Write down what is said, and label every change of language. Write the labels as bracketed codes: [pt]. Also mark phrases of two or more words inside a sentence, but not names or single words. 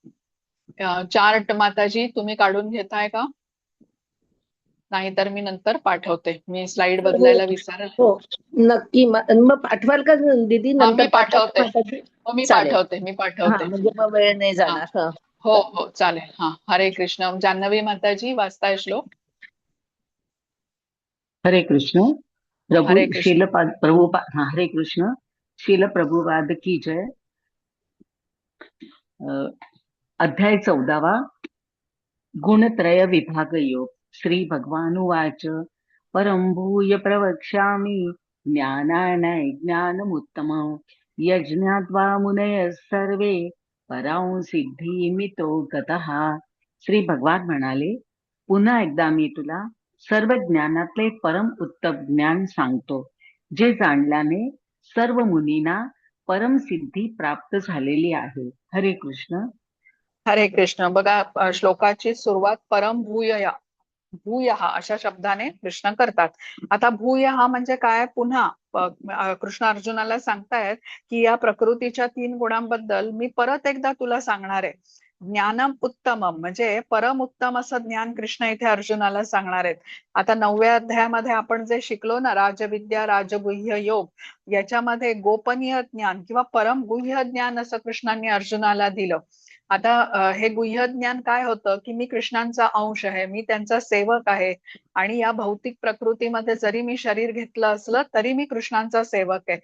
[mr] चार्ट माताजी तुम्ही काढून घेताय का? नाहीतर मी नंतर पाठवते. मी स्लाइड बदलायला विसरले. हो नक्की. मग पाठवाल का दीदी? मी नंतर पाठवते. मी चालेल. पाठवते. म्हणजे मग वेळ नाही जाणार. हो हो चालेल. हरे कृष्ण. जान्हवी माताजी वाचताय श्लोक? हरे कृष्ण. हरे कृष्ण. हरे कृष्ण. [hi] शील प्रभुपाद की जय. [mr] अध्याय 14वा. गुणत्रय विभाग योग. [sa] श्री भगवानुवाच परं भूय प्रवक्ष्यामि ज्ञानाय ज्ञानमुत्तमं यज्ञात्वा मुनयः सर्वे परां सिद्धीमितो गतः. [mr] श्री भगवान म्हणाले, पुन्हा एकदा मी तुला सर्व ज्ञानातले परम उत्तम ज्ञान सांगतो, जे जाणल्याने सर्व मुनींना परम सिद्धी प्राप्त झालेली आहे. हरे कृष्ण. हरे कृष्ण. बघा श्लोकाची सुरुवात परम भूयया, भूयः अशा शब्दाने कृष्ण करतात. आता भूयः म्हणजे काय? पुन्हा कृष्ण अर्जुनाला सांगतायत की या प्रकृतीच्या 3 गुणांबद्दल मी परत एकदा तुला सांगणार आहे. ज्ञानम उत्तमम म्हणजे परम उत्तम असं ज्ञान कृष्ण इथे अर्जुनाला सांगणार आहेत. आता 9व्या अध्यायामध्ये आपण जे शिकलो ना, राजविद्या राजगुह्य योग, याच्यामध्ये गोपनीय ज्ञान किंवा परम गुह्य ज्ञान असं कृष्णांनी अर्जुनाला दिलं. आता हे गुह्य ज्ञान काय होतं की मी कृष्णांचा अंश आहे, मी त्यांचा सेवक आहे आणि या भौतिक प्रकृतीमध्ये जरी मी शरीर घेतलं असलं तरी मी कृष्णांचा सेवक आहे.